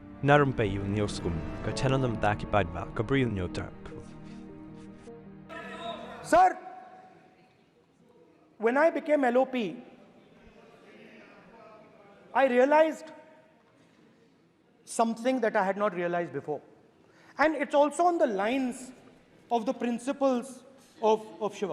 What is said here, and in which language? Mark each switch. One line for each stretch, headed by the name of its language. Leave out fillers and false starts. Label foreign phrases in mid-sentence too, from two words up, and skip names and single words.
Khasi: Na Rympei U go tenanam daki badva, go Bri U Hynñiewtrep.
English: Sir, when I became LOP, I realized something that I had not realized before. And it's also on the lines of the principles of Shiva.